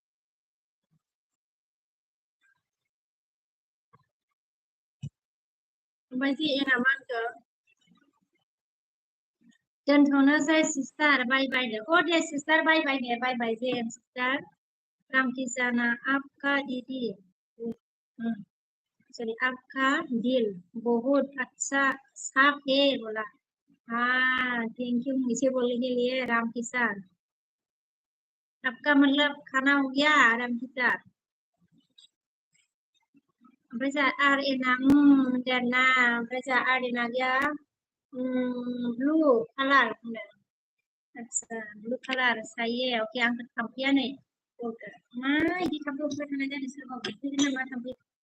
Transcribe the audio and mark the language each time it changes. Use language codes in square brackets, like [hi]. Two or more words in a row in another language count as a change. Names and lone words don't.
[brx] ओमफ्राय JN मा होनखो दोनथ'नोसै [en] sister bye bye [brx] दे अ दे [en] sister bye bye [hi] दे [en] bye bye JN sister [hi] रामकिसाना आपका दीदी sorry आपका दिल बहुत अच्छा साफ है बोला हाँ [en] thank you [hi] मुझे बोलने के लिए राम किसान आपका मतलब खाना हो गया राम किसान [brx] ओमफ्राय जोंहा आर एना देरना ओमफ्राय जोंहा आर एना गैया [en] blue color [brx] होनदों आदसा [en] blue color [brx] सायो ओके आं थांफैया नै मा इदि थाब थांबाय थानाय जादों सोरबा फैगोन नामा थांफै